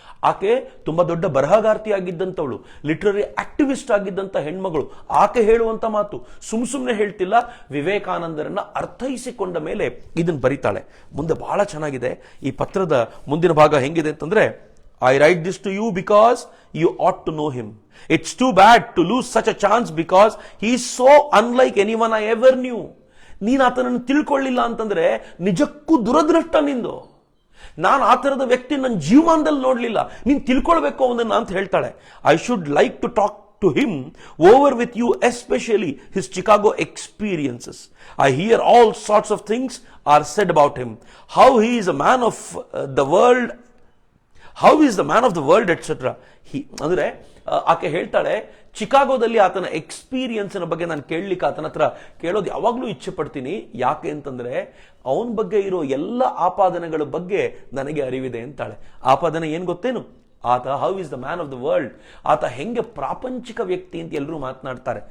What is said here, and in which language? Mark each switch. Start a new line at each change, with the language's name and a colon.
Kannada: ಆಕೆ ತುಂಬಾ ದೊಡ್ಡ ಬರಹಗಾರ್ತಿ ಆಗಿದ್ದಂಥವಳು, ಲಿಟ್ರರಿ ಆಕ್ಟಿವಿಸ್ಟ್ ಆಗಿದ್ದಂಥ ಹೆಣ್ಮಗಳು. ಆಕೆ ಹೇಳುವಂತ ಮಾತು ಸುಮ್ಮನೆ ಹೇಳ್ತಿಲ್ಲ, ವಿವೇಕಾನಂದರನ್ನ ಅರ್ಥೈಸಿಕೊಂಡ ಮೇಲೆ ಇದನ್ನ ಬರೀತಾಳೆ. ಮುಂದೆ ಬಹಳ ಚೆನ್ನಾಗಿದೆ ಈ ಪತ್ರದ ಮುಂದಿನ ಭಾಗ. ಹೆಂಗಿದೆ ಅಂತಂದ್ರೆ,
English: I write this to you because you ought to know him. It's too bad to lose such a chance because he is so unlike anyone I ever knew.
Kannada: ನೀನು ಆತನನ್ನು ತಿಳ್ಕೊಳ್ಳಿಲ್ಲ ಅಂತಂದ್ರೆ ನಿಜಕ್ಕೂ ದುರದೃಷ್ಟ ನಿಂದು. ನಾನು ಆ ತರದ ವ್ಯಕ್ತಿ ನನ್ನ ಜೀವನದಲ್ಲಿ ನೋಡ್ಲಿಲ್ಲ, ನೀನು ತಿಳ್ಕೊಳ್ಬೇಕು ಅವನನ್ನ ಅಂತ ಹೇಳ್ತಾಳೆ.
English: I should like to talk to him over with you, especially his Chicago experiences. I hear all sorts of things are said about him, how he is a man of the world, how he is the man of the world, etc.
Kannada: ಅಂದ್ರೆ ಆಕೆ ಹೇಳ್ತಾಳೆ, ಚಿಕಾಗೋದಲ್ಲಿ ಆತನ experience ಬಗ್ಗೆ ನಾನು ಕೇಳಲಿಕ್ಕೆ ಆತನ ಹತ್ರ ಕೇಳೋದು ಯಾವಾಗ್ಲೂ ಇಚ್ಛೆ ಪಡ್ತೀನಿ. ಯಾಕೆ ಅಂತಂದ್ರೆ ಅವನ ಬಗ್ಗೆ ಇರೋ ಎಲ್ಲ ಆಪಾದನೆಗಳ ಬಗ್ಗೆ ನನಗೆ ಅರಿವಿದೆ ಅಂತಾಳೆ. ಆಪಾದನೆ ಏನ್ ಗೊತ್ತೇನು? ಆತ
English: how is the man of the world,
Kannada: ಆತ ಹೆಂಗೆ ಪ್ರಾಪಂಚಿಕ ವ್ಯಕ್ತಿ ಅಂತ ಎಲ್ಲರೂ ಮಾತನಾಡ್ತಾರೆ.